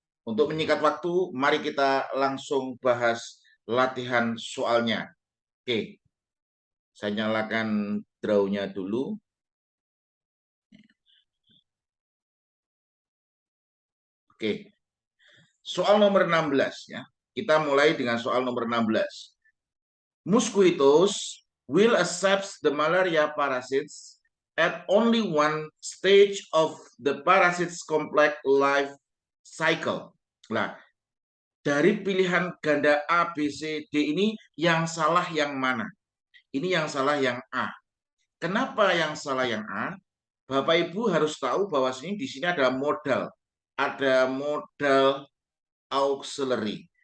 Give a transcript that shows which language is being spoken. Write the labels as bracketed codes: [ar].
[id] Untuk menyingkat waktu, mari kita langsung bahas latihan soalnya. Oke. Saya nyalakan draw-nya dulu. Oke. Soal nomor 16 ya. Kita mulai dengan soal nomor 16. [en] Mosquitoes will accept the malaria parasites at only one stage of the parasite's complex life cycle. [id] Nah, dari pilihan ganda A, B, C, D ini yang salah yang mana? Ini yang salah yang A. Kenapa yang salah yang A? Bapak Ibu harus tahu bahwa di sini ada modal. Ada modal auxiliary.